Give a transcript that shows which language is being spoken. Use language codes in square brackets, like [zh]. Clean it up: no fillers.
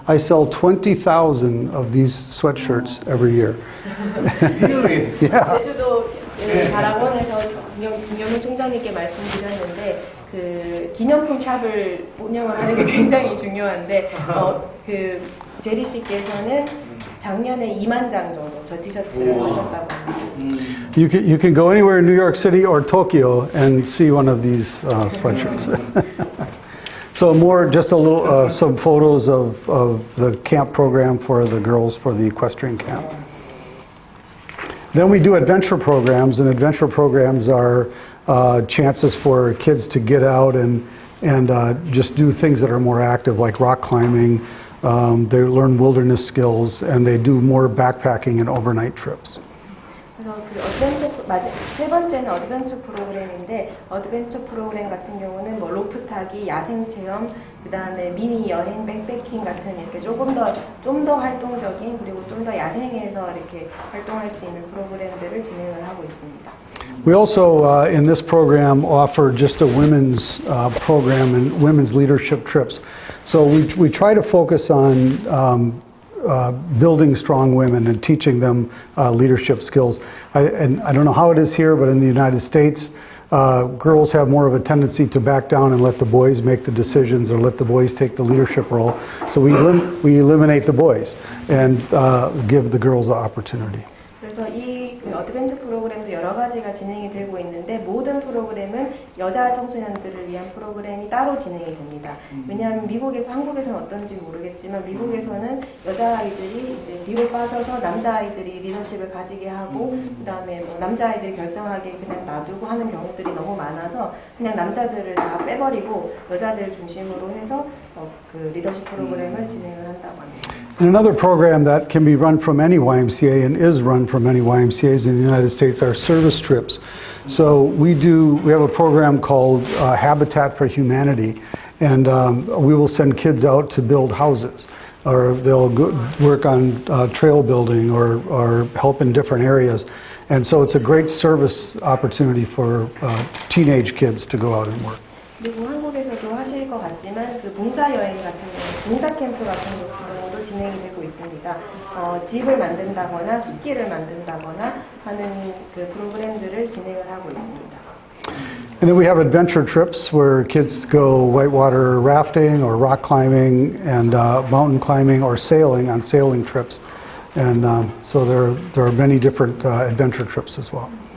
[en] I sell 20,000 of these sweatshirts every year. Really? Yeah. [ko] 제주도 가락원에서 김경민 총장님께 말씀드렸는데 그 기념품 샵을 운영을 하는 게 굉장히 중요한데 그 제리 씨께서는 작년에 2만 장 정도 저 티셔츠를 하셨다고 합니다. [en] You can go anywhere in New York City or Tokyo and see one of these sweatshirts. So just a little, some photos of the camp program for the girls for the equestrian camp. Then we do adventure programs, and adventure programs are chances for kids to get out and just do things that are more active, like rock climbing. They learn wilderness skills, and they do more backpacking and overnight trips. [ko] 그래서 세 번째는 어드벤처 프로그램인데 어드벤처 프로그램 같은 경우는 뭐 로프 타기, 야생 체험, 그다음에 미니 여행, 백패킹 같은 이렇게 좀 더 활동적인 그리고 좀 더 야생에서 이렇게 활동할 수 있는 프로그램들을 진행을 하고 있습니다. [en] We also in this program offer just a women's program and women's leadership trips. So we try to focus on building strong women and teaching them leadership skills. And I don't know how it is here, but in the United States, girls have more of a tendency to back down and let the boys make the decisions or let the boys take the leadership role. So we eliminate the boys and give the girls the opportunity. [ko] 그래서 이 어드벤처 프로그램도 여러 가지가 진행이 되고 있는데 모든 프로그램은 여자 청소년들을 위한 프로그램이 따로 진행이 됩니다. 왜냐하면 한국에서는 어떤지 모르겠지만 미국에서는 여자아이들이 이제 뒤로 빠져서 남자아이들이 리더십을 가지게 하고 그다음에 뭐 남자아이들이 결정하게 그냥 놔두고 하는 경우들이 너무 많아서 그냥 남자들을 다 빼버리고 여자들 중심으로 해서 그 리더십 프로그램을 진행을 한다고 합니다. [en] And another program that can be run from any YMCA and is run from many YMCAs in the United States are service trips. So we have a program called Habitat for Humanity, and we will send kids out to build houses, or they'll work on trail building or help in different areas. And so it's a great service opportunity for teenage kids to go out and work. [ko] 그리고 한국에서도 하실 것 같지만 그 봉사 여행 같은 경우, 봉사 캠프 같은 경우도 진행이 되고 있습니다. 집을 만든다거나 숲길을 만든다거나 하는 그 프로그램들을 진행을 하고 있습니다. [en] And then we have adventure trips where kids go whitewater rafting or rock climbing and mountain climbing or sailing on sailing trips. And so there are many different adventure trips as well.